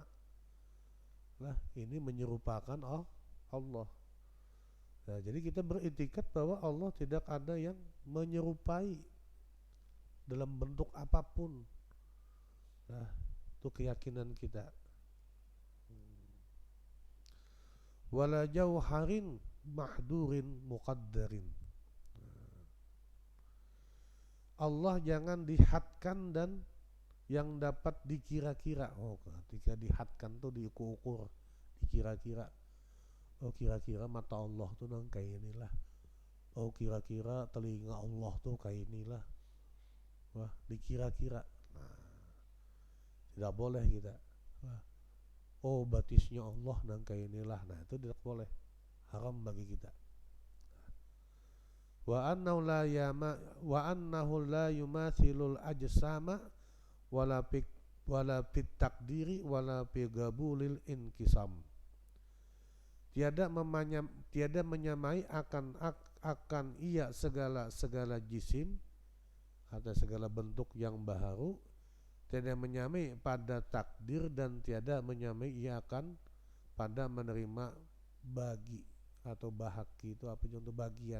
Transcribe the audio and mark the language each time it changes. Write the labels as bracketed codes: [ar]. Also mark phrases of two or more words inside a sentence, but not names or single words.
[id] Nah, ini menyerupakan Allah. Nah, jadi kita beriktikad bahwa Allah tidak ada yang menyerupai dalam bentuk apapun. Nah, itu keyakinan kita. [ar] ولا جوهر محدود مقدر. [id] Allah jangan dihadkan dan yang dapat dikira-kira. Oh, ketika dihadkan tuh diukur-ukur, dikira-kira. Oh, kira-kira mata Allah tuh nang kayak inilah. Oh, kira-kira telinga Allah tuh kayak inilah. Wah, dikira-kira. Nah, tidak boleh kita. Wah, oh batisnya Allah dan kayak inilah, nah itu tidak boleh, haram bagi kita. [ar] وأنه لا يماثل الأجسام ولا في ولا في التقدير ولا في قبول الانقسام. [id] Tiada menyamai akan ia segala jisim atau segala bentuk yang baharu, tiada menyamai pada takdir dan tiada menyamai ia akan pada menerima bagi atau bahagi, itu apa untuk bagian.